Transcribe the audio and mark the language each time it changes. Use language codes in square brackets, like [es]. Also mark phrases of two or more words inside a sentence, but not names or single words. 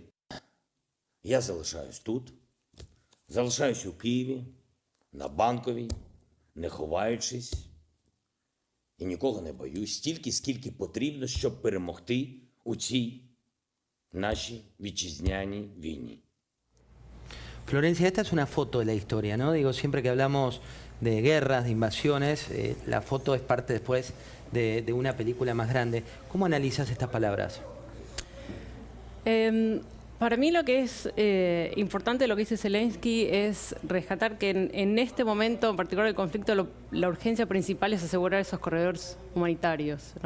[uk] Я залишаюсь тут, залишаюсь у Києві, на Банковій, не ховаючись, і нікого не боюсь, стільки, скільки потрібно, щоб перемогти у цій нашій вітчизняній війні. [es] Florencia, esta es una foto de la historia, ¿no? Digo, siempre que hablamos de guerras, de invasiones, la foto es parte después de una película más grande. ¿Cómo analizas estas palabras? Para mí lo que es importante de lo que dice Zelensky es rescatar que en este momento, en particular del conflicto, la urgencia principal es asegurar esos corredores humanitarios, ¿no?